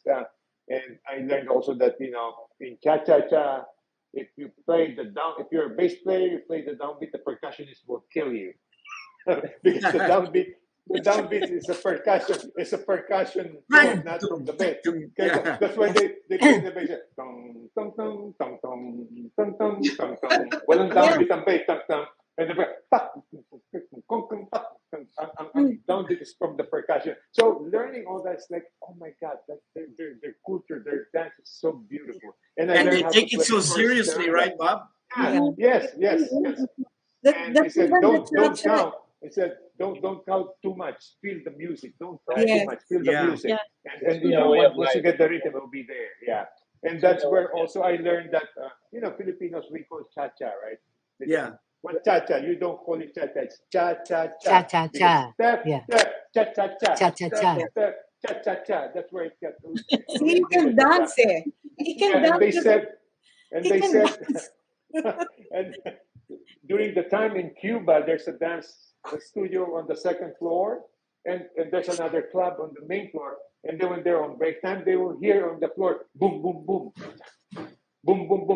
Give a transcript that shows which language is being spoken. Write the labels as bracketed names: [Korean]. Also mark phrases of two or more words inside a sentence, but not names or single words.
[English] And I learned also that in cha-cha-cha, if you're a bass player, you play the downbeat, the percussionist will kill you because the downbeat is a percussion tone, not from the bass. Okay, so Yeah. that's why they play the bass. Tong tong tong tong tong tong tong tong tong. [Filipino] Walang downbeat ang bass, tong tong. [English] And the Mm. downbeat is from the percussion. So learning all that's like, oh my God, like their culture, their dance is so beautiful. And I And they learned how to take it play so first seriously, charanga. right, Bob? Yeah, Yeah. yes. And he That's said, even the don't cha-cha. count. He said, don't count too much. Feel the music. Don't count too Yes. much. Feel the Yeah. music. Yeah. And Yeah, way of once you life. get the rhythm, it'll be there. Yeah. And that's where also I learned that Filipinos, we call cha-cha, right? Yeah. What cha-cha? You don't call it cha-cha. It's cha-cha-cha. Cha-cha-cha. Because step, Yeah. step, cha-cha-cha. Cha-cha-cha. Step, step, cha-cha-cha. That's where it got See, he can originated. dance, eh. He can Yeah, dance. and He they can said, dance. and during the time in Cuba, there's a studio on the second floor, and there's another club on the main floor. And then when they're on break time, they will hear on the floor, boom, boom, boom, boom, boom, boom.